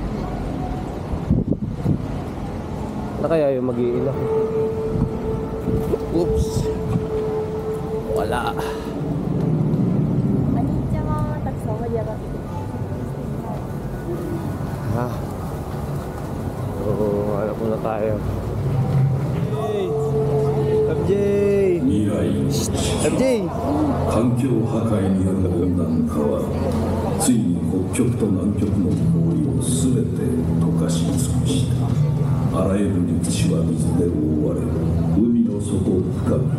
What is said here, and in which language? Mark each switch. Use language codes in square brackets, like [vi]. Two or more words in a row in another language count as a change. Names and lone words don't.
[tl] Ano kaya yung mag-iilaw? Oops. Wala. Ano siya mga takso? Wala ba? Ah. Oo. hanap muna tayo. FJ! FJ! [ja] 環境破壊による温暖化はついに北極と南極の氷を全て溶かし尽くした。あらゆる陸地は水で覆われ、海の底深く。